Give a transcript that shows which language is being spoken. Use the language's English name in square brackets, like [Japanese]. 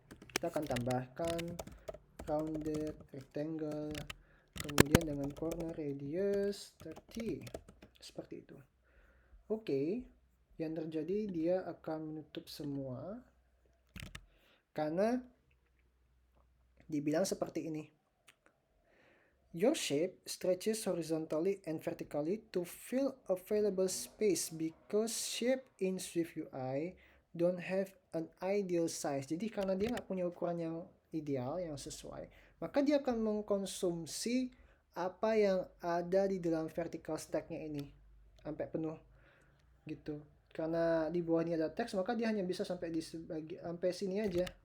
[Indonesian] Kita akan tambahkan rounded rectangle, kemudian dengan corner radius 30 seperti itu. Oke, yang terjadi dia akan menutup semua karena dibilang seperti ini. [English] Your shape stretches horizontally and vertically to fill available space because shape in Swift UI don't have an ideal size. [Indonesian] Jadi karena dia nggak punya ukuran yang ideal, yang sesuai, maka dia akan mengkonsumsi apa yang ada di dalam vertical stack-nya ini sampai penuh gitu. Karena di bawahnya ada teks, maka dia hanya bisa sampai sampai sini aja.